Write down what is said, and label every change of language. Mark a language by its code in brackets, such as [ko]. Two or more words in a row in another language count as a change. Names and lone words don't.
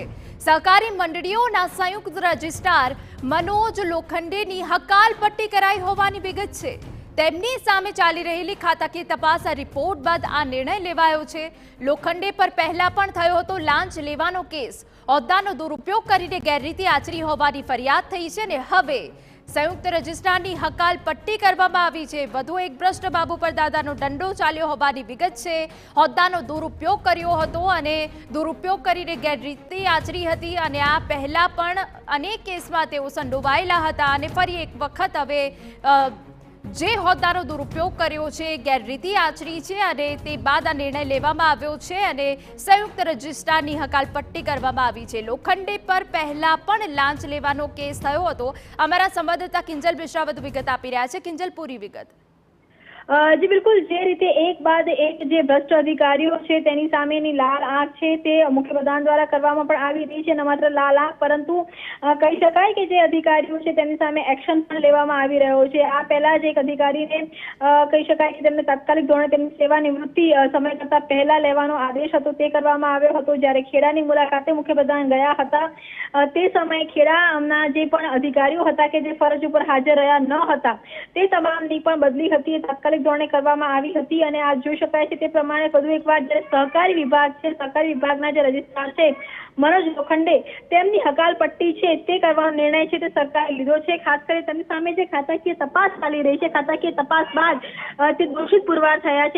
[gu] સહકારી મંડળીઓના સંયુક્ત રજિસ્ટ્રાર મનોજ લોખંડેની હકાલપટ્ટી કરાઈ હોવાની વિગત છે। તેમની સામે ચાલી રહેલી ખાતાકીય તપાસ રિપોર્ટ બાદ આ નિર્ણય લેવાયો છે। લોખંડે પર પહેલા પણ થયો હતો લાંચ લેવાનો કેસ। હોદ્દાનો દુરુપયોગ કરીને ગેરરીતિ આચરી હોવાની ફરિયાદ થઈ છે અને હવે સંયુક્ત રજિસ્ટ્રારની હકાલપટ્ટી કરવામાં આવી છે। વધુ એક ભ્રષ્ટ બાબુ પર દાદાનો દંડો ચાલ્યો હોવાની વિગત છે। હોદ્દાનો દુરુપયોગ કર્યો હતો અને દુરુપયોગ કરીને ગેરરીતિ આચરી હતી અને આ પહેલા પણ અનેક કેસમાં તેઓ સંડોવાયેલા હતા અને ફરી એક વખત હવે જે હોદ્દાનો દુરુપયોગ કર્યો છે, ગેરરીતિ આચરી છે અને તે બાદ આ નિર્ણય લેવામાં આવ્યો છે અને સંયુક્ત રજિસ્ટ્રારની હકાલપટ્ટી કરવામાં આવી છે। લોખંડે પર પહેલા પણ લાંચ લેવાનો કેસ થયો હતો। અમારા સંવાદદાતા કિંજલ મિશ્રા વધુ વિગત આપી રહ્યા છે। કિંજલ, પૂરી વિગત। જી બિલકુલ, જે રીતે એક બાદ એક જે ભ્રષ્ટ અધિકારીઓ છે તેની સામેની લાલ આંખ છે તે મુખ્યપ્રધાન દ્વારા કરવામાં પણ આવી રહી છે। ન માત્ર લાલ આંખ પરંતુ કહી શકાય કે જે અધિકારીઓ છે તેની સામે એક્શન પણ લેવામાં આવી રહ્યો છે। આ પહેલા જ એક અધિકારીને કહી શકાય કે તેમને તાત્કાલિક ધોરણે તેમની સેવાનિવૃત્તિ સમય કરતા પહેલા લેવાનો આદેશ હતો તે કરવામાં આવ્યો હતો। જ્યારે ખેડાની મુલાકાતે મુખ્યપ્રધાન ગયા હતા તે સમયે ખેડાના જે પણ અધિકારીઓ હતા કે જે ફરજ ઉપર હાજર રહ્યા ન હતા તે તમામની પણ બદલી હતી, તાત્કાલિક ધોરણે કરવામાં આવી હતી। અને આ જોઈ શકાય છે તે પ્રમાણે વધુ એકવાર જે સહકારી વિભાગ છે, સહકારી વિભાગના જે રજિસ્ટ્રાર છે મનોજ લોખંડે તેમની હકાલપટ્ટી છે તે કરવાનો નિર્ણય છે તે સરકારે લીધો છે। ખાસ કરી તેની સામે જે ખાતાકીય તપાસ ચાલી રહી છે, ખાતાકીય તપાસ બાદ તે દોષિત પુરવાર થયા છે।